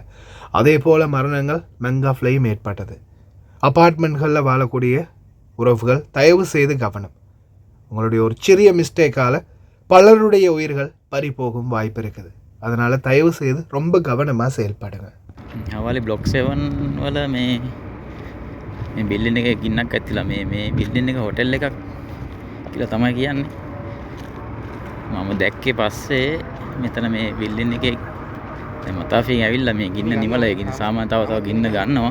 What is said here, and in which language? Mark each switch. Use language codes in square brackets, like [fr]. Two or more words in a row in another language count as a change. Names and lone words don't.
[ta] அதே போல் மரணங்கள் மெங்காஃப்லையும் ஏற்பட்டது. அப்பார்ட்மெண்ட்களில் வாழக்கூடிய உறவுகள் தயவு செய்து கவனம். உங்களுடைய ஒரு சிறிய மிஸ்டேக்கால் பலருடைய உயிர்கள் பறி போகும் வாய்ப்பு இருக்குது. அதனால் தயவு செய்து ரொம்ப கவனமாக செயல்படுங்க. [si] හවලි බ්ලොක් 7 වල මේ බිල්ඩින් එකේ ගින්නක් ඇතිලා මේ බිල්ඩින් එක හොටෙල් එකක් කියලා තමයි කියන්නේ. මම දැක්කේ පස්සේ මෙතන මේ බිල්ඩින් එකේ දැන් මතාෆින් ඇවිල්ලා මේ ගින්න නිමලා ඒ ගින්න සාමාන්‍ය තව ගින්න ගන්නවා.